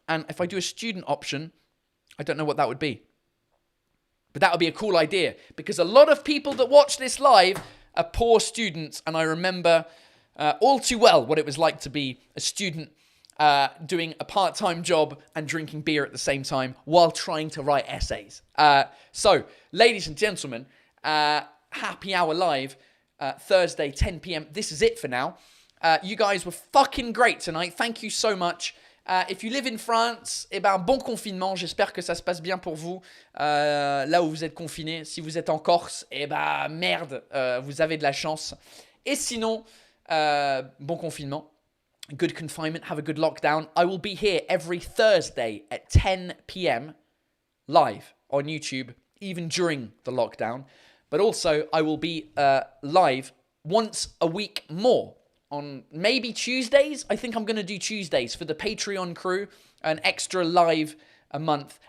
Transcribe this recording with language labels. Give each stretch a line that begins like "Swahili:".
English: And if I do a student option, I don't know what that would be. But that would be a cool idea, because a lot of people that watch this live are poor students, and I remember all too well what it was like to be a student doing a part-time job and drinking beer at the same time while trying to write essays. So, ladies and gentlemen, Happy Hour Live, Thursday, 10 p.m. This is it for now. You guys were fucking great tonight. Thank you so much. If you live in France,
French: bon confinement. J'espère que ça se passe bien pour vous là où vous êtes confinés. Si vous êtes en Corse, merde, vous avez de la chance. Et sinon, bon confinement.
English: Good confinement. Have a good lockdown. I will be here every Thursday at 10 p.m. live on YouTube, even during the lockdown. But also, I will be live once a week more. On maybe Tuesdays. I think I'm going to do Tuesdays for the Patreon crew, an extra live a month.